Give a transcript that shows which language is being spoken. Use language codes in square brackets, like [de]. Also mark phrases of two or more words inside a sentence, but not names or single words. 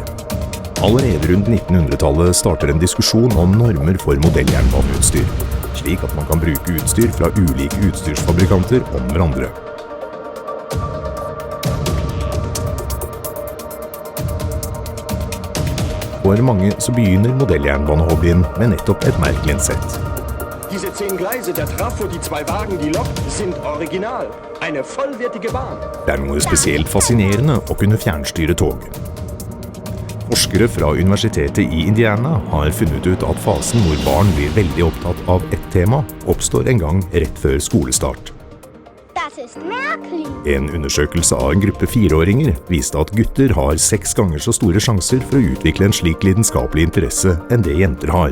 [no] Allerede rundt 1900-tallet starter en diskusjon om normer for modelljernbaneutstyr, slik at man kan bruke utstyr fra ulike utstyrsfabrikanter om hverandre. For mange så begynner modelljernbanehobbyen med nettopp et Märklin-sett. [de] Diese 10 Gleise, der Trafo, die 2 Wagen, die Lok sind original. Eine vollwertige Bahn. [no] Det er noe spesielt fascinerende å kunne fjernstyre tog. Forskere fra Universitetet i Indiana har funnet ut at fasen hvor barn blir veldig opptatt av ett tema, oppstår en gang rett før skolestart. En undersøkelse av en gruppe 4-åringer viste at gutter har 6 ganger så store sjanser for å utvikle en slik lidenskapelig interesse enn det jenter har.